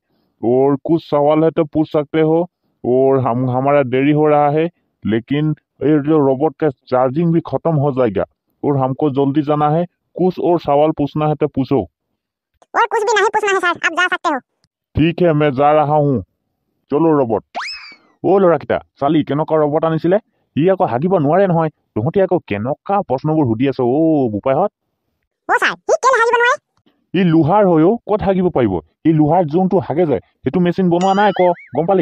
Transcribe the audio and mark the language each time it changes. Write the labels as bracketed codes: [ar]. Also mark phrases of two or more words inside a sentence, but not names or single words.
[hi] और कुछ सवाल है तो पूछ सकते हो, और हमारा देरी हो रहा है, लेकिन ये जो रोबोट का चार्जिंग भी खत्म हो जाएगा और हमको जल्दी जाना है। कुछ और सवाल पूछना है तो पूछो। और कुछ भी नहीं पूछना है सर, आप जा सकते हो। ठीक है, मैं जा रहा हूँ। [as] চলো ৰবট। অ ল'ৰাকেইটা, চালি কেনেকুৱা ৰবট আনিছিলে? ই আকৌ হাগিব নোৱাৰে নহয়। তহঁতি আকৌ কেনেকুৱা প্ৰশ্নবোৰ সুধি আছ অ বোপাইহঁত? ও স্যার ই কেলে হাগিব নোৱাৰে? ই লোহাৰ হয় অ, ক'ত হাগিব পাৰিব? ই লোহাৰ যোনটো হাগে যায় সেইটো মেচিন বনোৱা নাই ক, গম পালি?